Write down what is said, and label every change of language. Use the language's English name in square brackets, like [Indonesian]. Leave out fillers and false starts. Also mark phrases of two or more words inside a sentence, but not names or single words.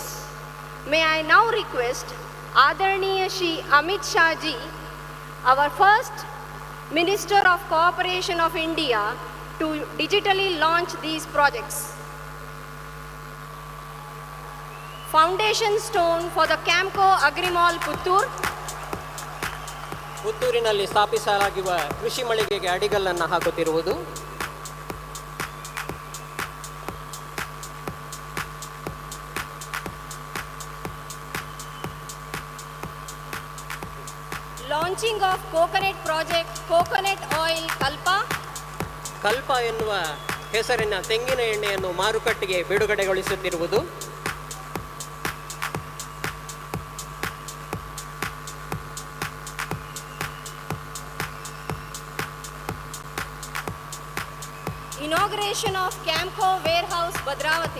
[English] May I now request Adarniya Shri Amit Shah Ji, our first Minister of Cooperation of India, to digitally launch these projects. Foundation stone for the Camco Agrimall Puttur. [Kannada] ಪುತ್ತೂರಿನಲ್ಲಿ ಸ್ಥಾಪಿಸಲಾಗಿರುವ ಕೃಷಿ ಮಳಿಗೆಗೆ ಅಡಿಗಲ್ಲನ್ನು ಹಾಕುತ್ತಿರುವುದು. [English] Launching of coconut project Coconut Oil Kalpa. [Kannada] ಕಲ್ಪ ಎನ್ನುವ ಹೆಸರಿನ ತೆಂಗಿನ ಎಣ್ಣೆಯನ್ನು ಮಾರುಕಟ್ಟೆಗೆ ಬಿಡುಗಡೆಗೊಳಿಸುತ್ತಿರುವುದು. [English] Inauguration of Camco Warehouse Bhadravati.